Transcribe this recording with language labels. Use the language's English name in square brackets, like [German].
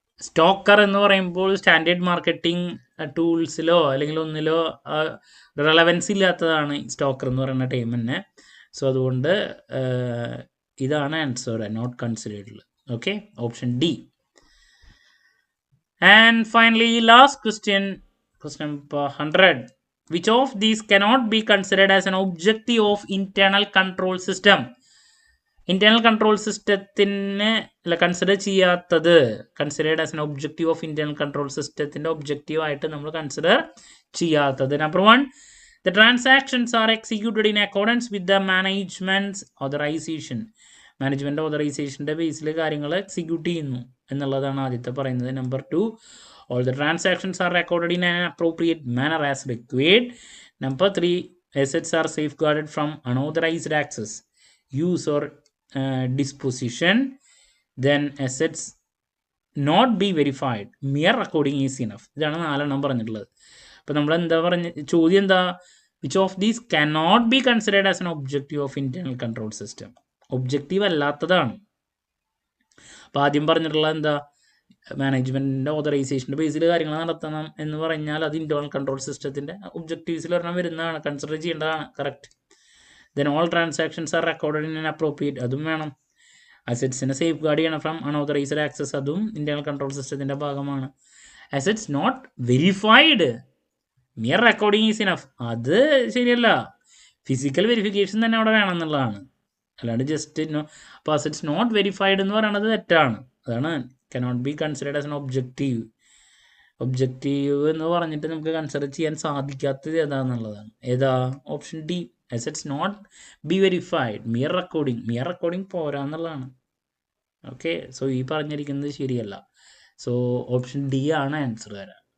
[Malayalam] Stoker എന്ന് പറയുമ്പോൾ standard marketing ടൂൾസിലോ അല്ലെങ്കിൽ ഒന്നിലോ റെലവൻസ് ഇല്ലാത്തതാണ് സ്റ്റോക്കർ എന്ന് പറയുന്ന ടൈം തന്നെ. സോ അതുകൊണ്ട് ഇതാണ് answer, not considered. Okay, option D. [English] And finally last question number 100. Which of these cannot be considered as an objective of internal control system? [Malayalam] Internal control സിസ്റ്റത്തിന് consider ചെയ്യാത്തത്, [English] considered as an objective of internal control [Malayalam] സിസ്റ്റത്തിൻ്റെ objective ആയിട്ട് നമ്മൾ consider ചെയ്യാത്തത്. [English] Number 1, the transactions are executed in accordance with the management's authorization. [Malayalam] Management ഓതറൈസേഷൻ്റെ ബേസിൽ കാര്യങ്ങൾ execute ചെയ്യുന്നു എന്നുള്ളതാണ് ആദ്യത്തെ പറയുന്നത്. [English] Number 2, all the transactions are recorded in an appropriate manner as required. Number 3, assets are safeguarded from unauthorized access, use or disposition. Then assets not be verified, mere recording is enough. [Malayalam] ഇതാണ് 4 പറഞ്ഞിട്ടുള്ളത്. അപ്പോൾ നമ്മൾ എന്താ ചോദ്യം എന്താ? [English] Which of these cannot be considered as an objective of internal control system? [Malayalam] Objective അല്ലാത്തതാണ്. അപ്പോൾ ആദ്യം പറഞ്ഞിട്ടുള്ളത് എന്താ? മാനേജ്മെൻറ്റിൻ്റെ ഓതറൈസേഷൻ്റെ ബേസിൽ കാര്യങ്ങൾ നടത്തണം എന്ന് പറഞ്ഞാൽ അത് ഇൻറ്റേർണൽ കൺട്രോൾ സിസ്റ്റത്തിൻ്റെ ഒബ്ജക്റ്റീവ്സിൽ ഒരെണ്ണം വരുന്നതാണ്, കൺസിഡർ ചെയ്യേണ്ടതാണ്. Correct. [English] then all transactions are recorded in an appropriate, [Malayalam] അതും വേണം. അസറ്റ്സിനെ സേഫ് ഗാർഡ് ചെയ്യണം [English] from unauthorised access, [Malayalam] അതും ഇൻറ്റേർണൽ കൺട്രോൾ സിസ്റ്റത്തിൻ്റെ ഭാഗമാണ്. [English] assets not verified, mere recording is enough, [Malayalam] അത് ശരിയല്ല. ഫിസിക്കൽ വെരിഫിക്കേഷൻ തന്നെ അവിടെ വേണം എന്നുള്ളതാണ്, അല്ലാണ്ട് ജസ്റ്റ് അപ്പോൾ അസറ്റ്സ് നോട്ട് വെരിഫൈഡ് എന്ന് പറയുന്നത് തെറ്റാണ്. അതാണ് [English] cannot be considered as an objective. [Malayalam] Objective എന്ന് പറഞ്ഞിട്ട് നമുക്ക് കൺസിഡർ ചെയ്യാൻ സാധിക്കാത്തത് ഏതാണെന്നുള്ളതാണ്. ഏതാ? Option D, [English] assets not be verified, [Malayalam] mere recording പോരാ എന്നുള്ളതാണ്. ഓക്കെ, സോ ഈ പറഞ്ഞിരിക്കുന്നത് ശരിയല്ല. സോ ഓപ്ഷൻ ഡി ആണ് ആൻസർ വരാൻ.